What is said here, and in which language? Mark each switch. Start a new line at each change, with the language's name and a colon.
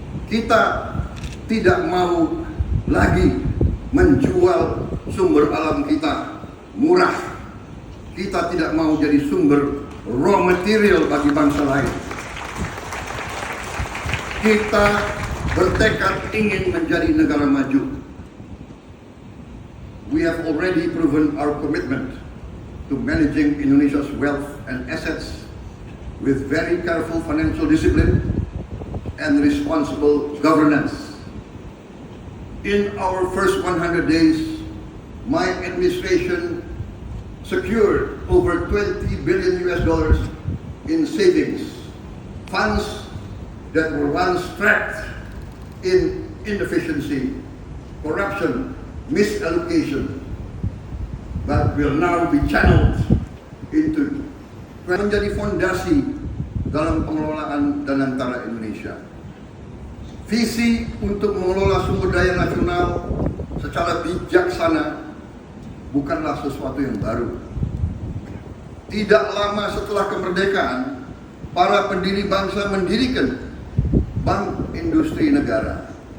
Indonesian: Kita tidak mau lagi menjual sumber alam kita murah. Kita tidak mau jadi sumber raw material bagi bangsa lain. Kita bertekad ingin menjadi negara maju.
English: We have already proven our commitment to managing Indonesia's wealth and assets with very careful financial discipline and responsible governance. In our first 100 days, my administration secured over $20 billion in savings, funds that were once trapped in inefficiency, corruption, misallocation, but will now be channeled into
Indonesian: menjadi fondasi dalam pengelolaan Danantara Indonesia. Visi untuk mengelola sumber daya nasional secara bijaksana bukanlah sesuatu yang baru. Tidak lama setelah kemerdekaan, para pendiri bangsa mendirikan Bank Industri Negara